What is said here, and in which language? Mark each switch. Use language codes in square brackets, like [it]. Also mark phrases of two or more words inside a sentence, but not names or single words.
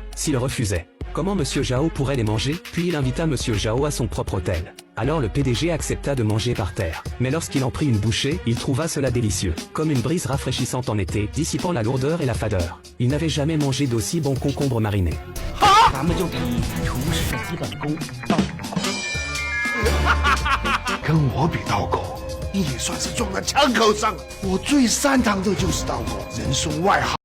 [fr] S'il refusait, comment Monsieur Jao pourrait les manger? Puis il invita Monsieur Jao à son propre hôtel. Alors le PDG accepta de manger par terre. Mais lorsqu'il en prit une bouchée, il trouva cela délicieux, comme une brise rafraîchissante en été, dissipant la lourdeur et la fadeur. Il n'avait jamais mangé d'aussi bons concombres marinés. [zh] 咱们就比厨师的基本功。跟我比刀工，你也算是撞在枪口上。我最擅长的就是刀工，人送外号